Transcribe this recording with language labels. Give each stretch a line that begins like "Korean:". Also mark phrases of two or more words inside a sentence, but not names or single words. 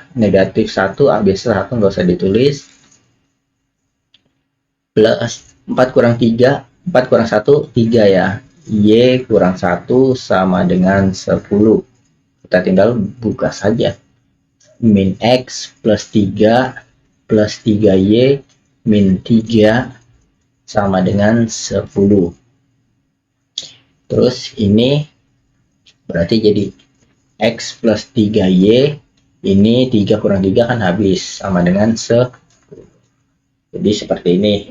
Indonesian: Negatif 1, biasa 1 nggak usah ditulis. Plus 4 kurang 3, 4 kurang 1, 3 ya. Y kurang 1 sama dengan 10. Kita tinggal buka saja. Min X plus 3 plus 3Y min 3 sama dengan 10. Terus ini berarti jadi X plus 3Y, ini 3 kurang 3 kan habis, sama dengan 10. Jadi seperti ini.